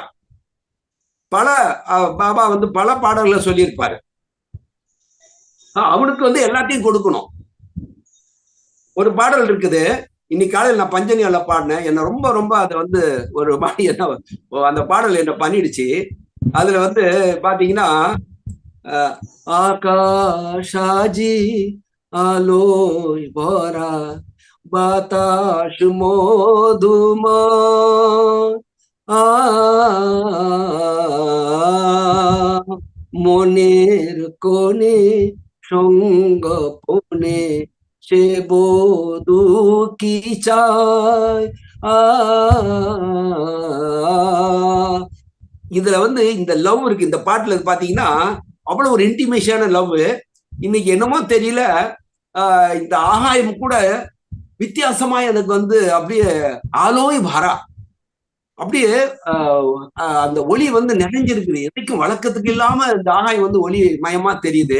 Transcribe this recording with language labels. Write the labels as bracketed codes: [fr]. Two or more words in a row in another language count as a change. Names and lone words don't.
[ta] பல பாபா வந்து பல பாடல்களை சொல்லியிருப்பாரு, அவனுக்கு வந்து எல்லாத்தையும் கொடுக்கணும். ஒரு பாடல் இருக்குது, இன்னைக்கு காலையில் நான் பஞ்சனியால பாடினேன், என்ன ரொம்ப ரொம்ப அதை வந்து ஒரு மாதிரி என்ன, அந்த பாடல் என்ன பண்ணிடுச்சு. அதுல வந்து பாத்தீங்கன்னா, [bn] ஆகாஷாஜி আলোয় ভরা বাতাস মধুময়, মনের কোণে সঙ্গপনে সে বধূ কি চায়. [ta] இதுல வந்து இந்த லவ் இருக்கு, இந்த பாட்டுல பாத்தீங்கன்னா அவ்வளவு ஒரு இன்டிமேஷனான லவ். இன்னைக்கு என்னமோ தெரியல, இந்த ஆகாயம் கூட வித்தியாசமா எனக்கு வந்து அப்படியே [bn] আলোয় ভরা, [ta] அப்படியே அந்த ஒளி வந்து நிறைஞ்சிருக்குது, எதைக்கும் வழக்கத்துக்கு இல்லாம இந்த ஆகாயம் வந்து ஒளி மயமா தெரியுது.